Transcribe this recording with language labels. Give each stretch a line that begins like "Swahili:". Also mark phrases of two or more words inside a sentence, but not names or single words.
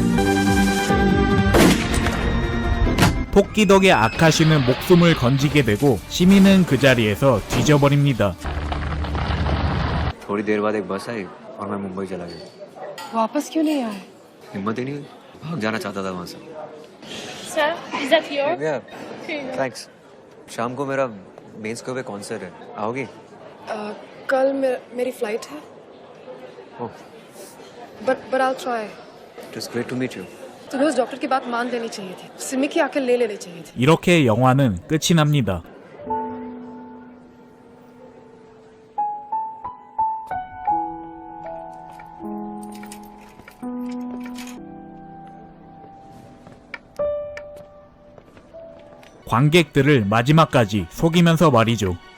Korean: 토끼 덕에 아카시는 목숨을 건지게 되고 시미는 그 자리에서 뒤져버립니다.
Hindi: थोड़ी देर बाद एक बस आई और मैं मुंबई चला गया वापस क्यों नहीं आए? हिम्मत ही नहीं हुई भाग जाना चाहता था वहां से
English: sir is that your
Hindi: थैंक्स शाम को मेरा मेंस को पे कॉन्सर्ट है आओगी कल मेरी फ्लाइट है ओह
English: but I try it is great to meet you
Hindi: तुम्हें उस डॉक्टर की बात मान देनी चाहिए थी सिमी की आंखें ले लेनी चाहिए थी
Korean: 이렇게 영화는 끝이 납니다. 관객들을 마지막까지 속이면서 말이죠.